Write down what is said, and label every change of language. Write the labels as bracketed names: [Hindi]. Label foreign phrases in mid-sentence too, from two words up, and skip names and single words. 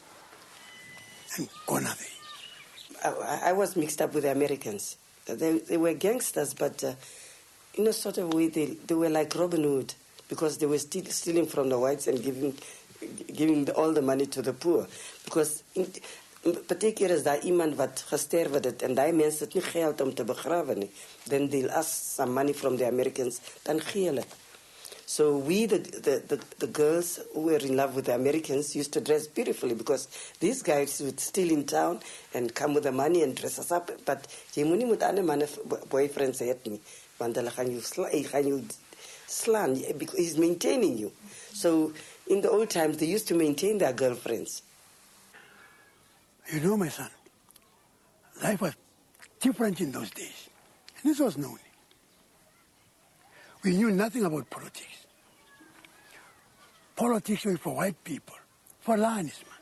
[English] And gone are they. I was mixed up with the Americans. They were gangsters, but in a sort of way, they were like Robin Hood, because they were stealing from the whites and giving all the money to the poor. [Afrikaans] Because party keer is daar iemand wat gesterwe het en daai mense het nie geld om te begrawe nie. [English] Then they'll ask some money from the Americans, [Afrikaans] dan gee hulle. [English] So we, the girls who were in love with the Americans, used to dress beautifully, because these guys would steal in town and come with the money and dress us up. [Afrikaans] But jy moenie met ander manne boyfriends hê nie, want hulle gaan jou slaan, [English] because he's maintaining you. So in the old times, they used to maintain their girlfriends. You know, my son, life was different in those days. And this was known. We knew nothing about politics. Politics was for white people, for Fulanis, man.